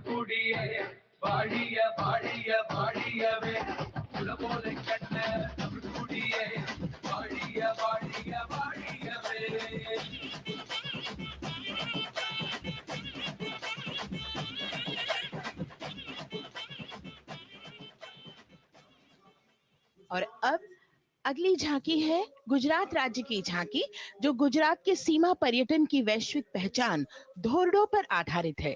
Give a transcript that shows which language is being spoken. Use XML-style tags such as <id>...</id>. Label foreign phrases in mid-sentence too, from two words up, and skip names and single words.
<ta>கொடியே வாழிய வாழிய வாழியவே உலகோலை கண்ட தமிழ் கொடியே வாழிய வாழிய வாழியவே</ta> <hi>और अब अगली झांकी है गुजरात राज्य की झांकी, जो गुजरात के सीमा पर्यटन की वैश्विक पहचान धोरडो पर आधारित है।</hi>